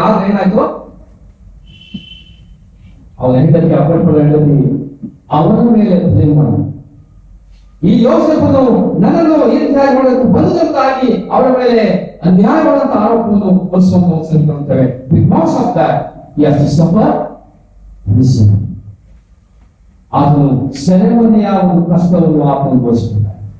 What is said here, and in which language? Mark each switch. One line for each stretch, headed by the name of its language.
Kannada: ಆದ್ರೆ ಏನಾಯ್ತು, ಅವನ ಹೆಂಡತಿ ಅಪ್ಪಳ ಹೆಂಡತಿ ಅವನ ಮೇಲೆ ಬ್ಲೇಮ್ ಮಾಡಿ ಈ ಯೋಸೇಫನು ನನ್ನನ್ನು ಈ ರೀತಿಯಾಗಿ ಮಾಡೋದಕ್ಕೆ ಬಂದದಾಗಿ ಅವರ ಮೇಲೆ ಅನ್ಯಾಯವಾದಂತಹ ಆರೋಪವನ್ನು ಹೊರಿಸುವಂತ ಸಂಗತಿ ನೋಡ್ತೇವೆ.
English: Because of that he has to suffer misery.
Kannada: ಆತನು ಸೆರೆಮನೆಯ ಒಂದು ಕಷ್ಟವನ್ನು ಆತನು ಅನುಭವಿಸುತ್ತಾನೆ.